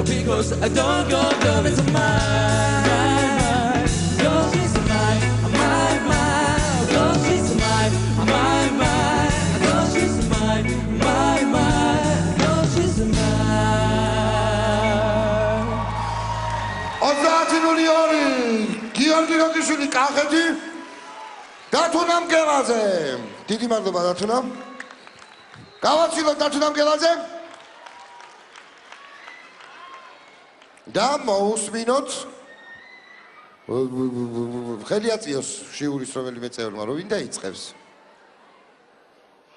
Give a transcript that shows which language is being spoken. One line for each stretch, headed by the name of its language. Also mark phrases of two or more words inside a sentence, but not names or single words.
English: Because I don't go into mine. Girl, she's mine, mine. Girl, she's mine, mine. Girl, she's mine, Girl, she's mine.
Georgian: 30:02 გიორგი გოგიშვილი კახეთი დათუ ნამგელაძე. დიდი მადლობა დათუნა. გავაცილოთ დათუ ნამგელაძე. და მოусმინოთ ხელი აწიოს შიურის რომელიმე წევრმა, რომ ვინ დაიწყებს.